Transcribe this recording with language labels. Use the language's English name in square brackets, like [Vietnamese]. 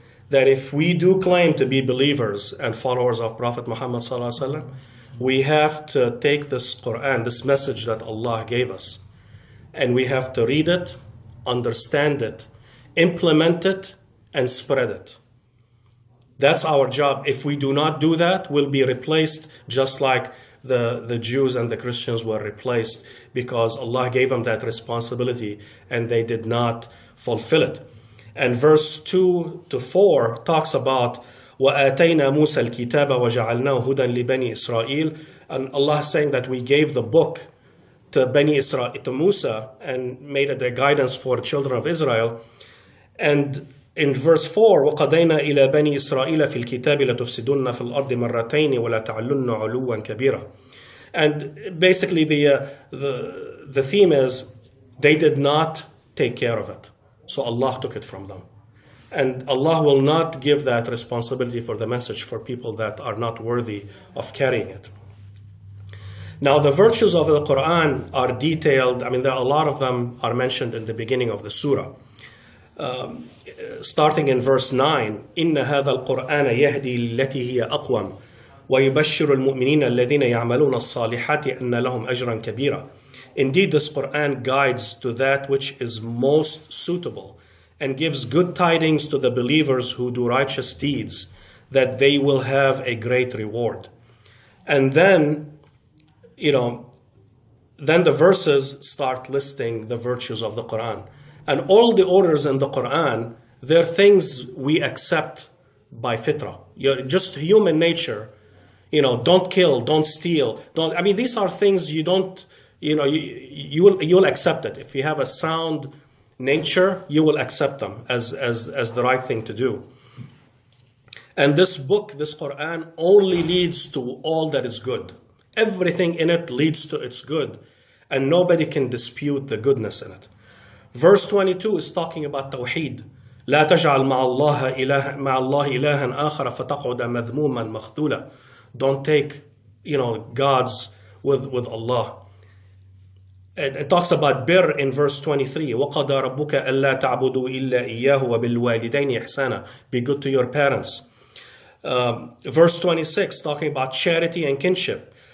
[English] That if we do claim to be believers and followers of Prophet Muhammad sallallahu alaihi wasallam, we have to take this Quran, this message that Allah gave us, and we have to read it, understand it, implement it, and spread it. That's our job. If we do not do that, we'll be replaced just like the Jews and the Christians were replaced, because Allah gave them that responsibility and they did not fulfill it. And verse 2 to 4 talks about [Arabic] وَآتَيْنَا مُوسَى الْكِتَابَ وَجَعَلْنَاهُ هُدًى لِبَنِي إِسْرَائِيل. [English] And Allah is saying that we gave the book to Bani Israel, to Musa, and made it a guidance for children of Israel. And in verse 4, [Arabic] وَقَضَيْنَا إِلَى بَنِي إِسْرَائِيلَ فِي الْكِتَابِ لَتُفْسِدُنَّ فِي الْأَرْضِ مَرَّتَيْنِ وَلَا تَعْلُنَّ عُلُوًّا كَبِيرًا. [English] And basically the theme is they did not take care of it. So Allah took it from them. And Allah will not give that responsibility for the message for people that are not worthy of carrying it. Now the virtues of the Quran are detailed. I mean, there are a lot of them are mentioned in the beginning of the surah. Starting in verse 9, [Arabic] إِنَّ هَذَا الْقُرْآنَ يَهْدِي لِلَّتِي هِيَ أَقْوَمُ وَيُبَشِّرُ الْمُؤْمِنِينَ الَّذِينَ يَعْمَلُونَ الصَّالِحَاتِ أَنَّ لَهُمْ أَجْرًا كَبِيرًا. [English] Indeed, this Quran guides to that which is most suitable and gives good tidings to the believers who do righteous deeds, that they will have a great reward. And then, then the verses start listing the virtues of the Quran. And all the orders in the Quran, they're things we accept by fitrah. Just human nature. Don't kill, don't steal. These are things you don't, you'll accept it. If you have a sound nature, you will accept them as the right thing to do. And this book, this Quran, only leads to all that is good. Everything in it leads to its good. And nobody can dispute the goodness in it. Verse 22 is talking about Tawheed. [Arabic] لا تجعل مع الله إلها آخر فتقعد مذموما مخذولا. [English] Don't take, gods with Allah. And it talks about birr in verse 23. [Arabic] وَقَضَى رَبُّكَ أَلَّا تَعْبُدُوا إِلَّا إِيَّاهُ وَبِالْوَالِدَيْنِ إِحْسَانًا. [English] Be good to your parents. Verse 26, talking about charity and kinship.